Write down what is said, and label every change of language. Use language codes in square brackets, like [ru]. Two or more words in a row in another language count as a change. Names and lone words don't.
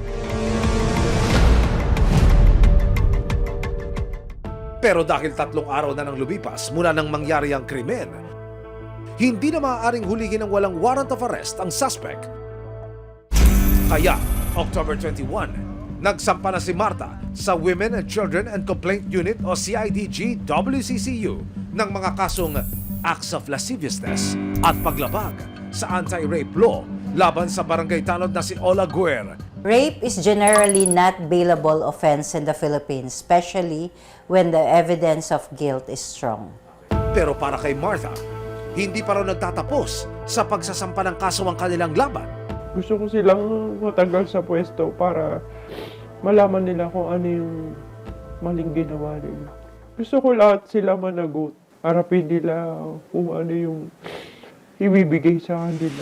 [tl] Pero dahil 3 araw na nang lumipas mula nang mangyari ang krimen, hindi na maaaring hulihin ng walang [en] warrant of arrest [tl] ang suspect. Kaya, October 21, nagsampa na si Martha sa Women and Children and Complaint Unit o CIDG WCCU ng mga kasong [en] acts of lasciviousness [tl] at paglabag sa [en] anti-rape law [tl] laban sa barangay tanod na si Olaguer. [en] Rape is generally not bailable offense in the Philippines, especially when the evidence of guilt is strong. [tl] Pero para kay Martha, hindi pa raw nagtatapos sa pagsasampa ng kaso ang kanilang laban. Gusto ko silang matagal sa pwesto para malaman nila kung ano yung maling ginawa nila. Gusto ko lahat sila managot. Harapin nila kung ano yung ibibigay sa kanila.